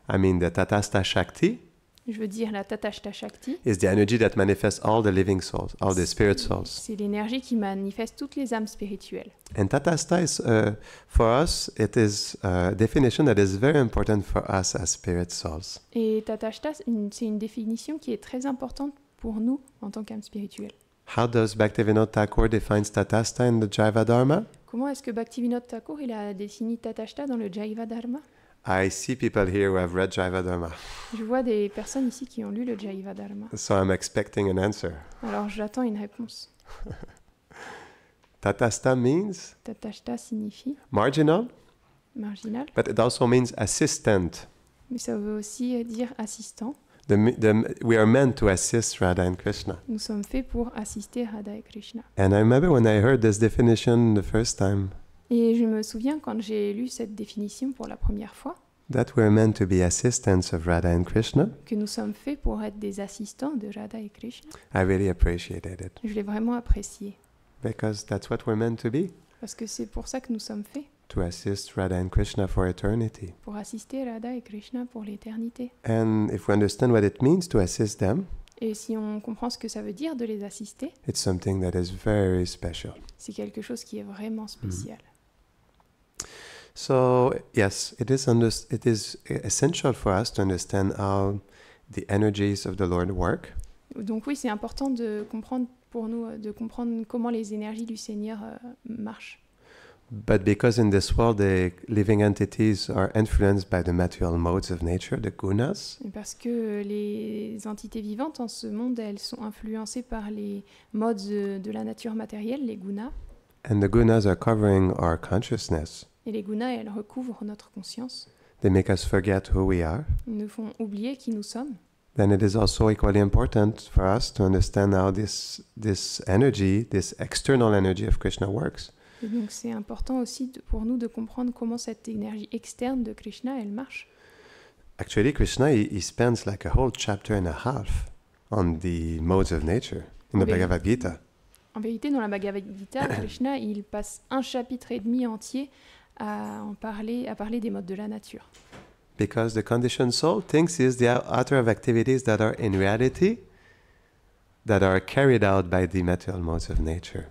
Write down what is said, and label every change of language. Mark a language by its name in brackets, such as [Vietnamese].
[English] I mean, the Tatastha Shakti [French] Je veux dire, la Tatashta Shakti, [English] is the energy that manifests all the living souls, all the spirit souls. [French] c'est l'énergie qui manifeste toutes les âmes spirituelles. [English] And Tatastha is, for us, it is a definition that is very important for us as spirit souls. [French] Et Tatashta, c'est une définition qui est très importante pour nous en tant qu'âme spirituelle. [English] How does Bhaktivinoda Thakur define Tatastha in the Jaiva Dharma? [French] Comment est-ce que Bhaktivinoda Thakur il a défini Tatashta dans le Jaiva Dharma? [English] I see people here who have read Jaiva Dharma. [French] Je vois des personnes ici qui ont lu le Jaiva Dharma. [English] So I'm expecting an answer. [French] Alors j'attends une réponse. [English] Tatastha means [French] Tatashta signifie [English] marginal, [French] marginal, [English] but it also means assistant. [French] mais ça veut aussi dire assistant. [English] We are meant to assist Radha and Krishna. [French] Nous sommes faits pour assister Radha et Krishna. [English] And I remember when I heard this definition the first time, [French] Et je me souviens quand j'ai lu cette définition pour la première fois, [English] that we're meant to be assistants of Radha and Krishna. [French] que nous sommes faits pour être des assistants de Radha et Krishna. [English] I really appreciated it. [French] Je l'ai vraiment apprécié. [English] Because that's what we're meant to be. [French] Parce que c'est pour ça que nous sommes faits. [English] To assist Radha and Krishna for eternity. [French] Pour assister Radha et Krishna pour l'éternité. [English] And if we understand what it means to assist them, [French] Et si on comprend ce que ça veut dire de les assister, [English] it's something that is very special. [French] c'est quelque chose qui est vraiment spécial. [English] So, yes, it is essential for us to understand how the energies of the Lord work. [French] Donc oui, c'est important de comprendre pour nous, de comprendre comment les énergies du Seigneur marchent. [English] But because in this world the living entities are influenced by the material modes of nature, the gunas, [French] Et parce que les entités vivantes en ce monde, elles sont influencées par les modes de la nature matérielle, les gunas. [English] and the gunas are covering our consciousness, [French] Et les gunas, elles recouvrent notre conscience. [English] they make us forget who we are. [French] Ils nous font oublier qui nous sommes. [English] Then it is also equally important for us to understand how this energy, this external energy of Krishna works. [French] Et donc c'est important aussi pour nous de comprendre comment cette énergie externe de Krishna, elle marche. [English] Actually, Krishna, he spends like a whole chapter and a half on the modes of nature in the Okay. Bhagavad Gita. [French] En vérité, dans la Bhagavad Gita, Krishna, il passe 1 chapitre et demi entier à parler des modes de la nature. [English] Because the conditioned soul thinks is the outer of activities that are in reality, that are carried out by the material modes of nature.